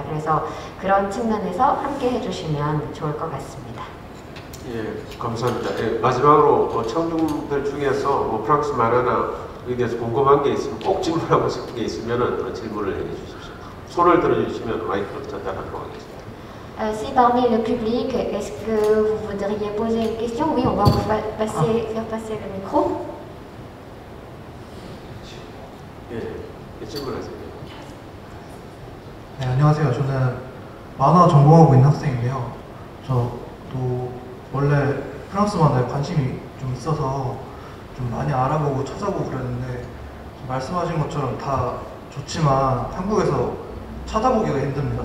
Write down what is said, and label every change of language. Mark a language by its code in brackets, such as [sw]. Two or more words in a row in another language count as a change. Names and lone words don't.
[ko] 그래서 그런 측면에서 함께 해주시면 좋을 것 같습니다. 예, 감사합니다. 예, 마지막으로 청중들 중에서 프랑스 만화나 에 대해서 궁금한 게 있으면 꼭 질문하고 싶은 게 있으면 질문을 해주십시오. 손을 들어주시면 마이크를 전달하도록 하겠습니다. [fr] Si parmi le public, est-ce que vous voudriez poser une question? Oui, on va vous faire passer le micro. [ko] 예, 질문하세요. 네, 안녕하세요. 저는 만화 전공하고 있는 학생인데요. 저도 원래 프랑스 만화에 관심이 좀 있어서 좀 많이 알아보고 찾아보고 그랬는데, 말씀하신 것처럼 다 좋지만 한국에서 찾아보기가 힘듭니다.